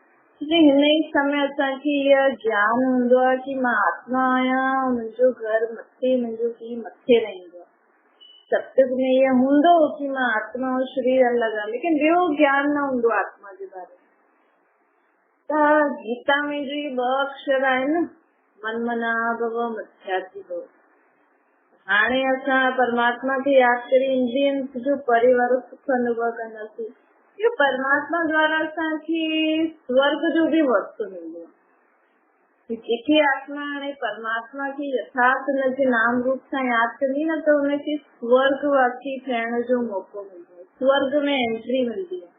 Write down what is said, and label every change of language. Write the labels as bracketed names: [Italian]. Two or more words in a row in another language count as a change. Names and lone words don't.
[Sindhi] हिन ई समय असांखे इहो ज्ञान हूंदो आहे कि मां आत्मा आहियां, मुंहिंजो घर मथे, मुंहिंजो पीउ मथे रहंदो आहे। सत्युग में इहो हूंदो कि मां आत्मा ऐं शरीर अलॻि आहे, लेकिन ॿियो ज्ञान न हूंदो आत्मा जे बारे में। त गीता में जो इहे 2 अक्षर आहिनि, [Sanskrit] मन मना भव मध्याती भव। [Sindhi] हाणे असां परमात्मा खे यादि करे इंद्रियनि जो परे वारो सुख अनुभव कंदासीं। इहो परमात्मा द्वारा असांखे स्वर्ग जो बि वस्तु मिलंदो आहे। जेके आत्मा हाणे परमात्मा खे यथार्थ हुनजे नाम रूप सां यादि कंदी न, त हुनखे स्वर्गवासी थियण जो मौक़ो मिलंदो आहे, स्वर्ग में एंट्री मिलंदी आहे।